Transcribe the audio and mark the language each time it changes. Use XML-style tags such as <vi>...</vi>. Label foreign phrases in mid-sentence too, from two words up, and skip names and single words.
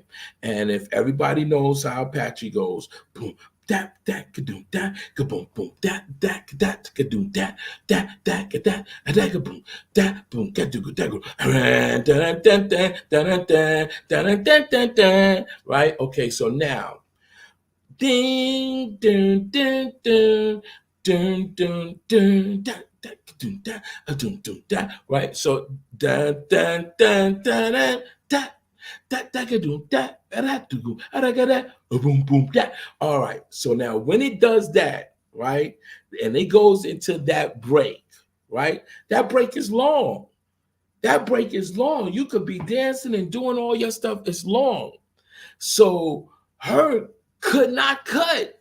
<en>And if everybody knows how Apache goes, boom, that kadoom, that kaboom, boom, that kadoom, that kaboom, that boom, that right? Okay, so now, ding, dun, dun, dun, dun, dun, dun, da, da, dun, da, dun, dun, da, right? So dun, dun, dun, dun, dun, da, da, da, dun, da, da, da, boom, boom, da. All right. So now when it does that, right, and it goes into that break, right? That break is long. That break is long. You could be dancing and doing all your stuff. It's long. So her could not cut.</en>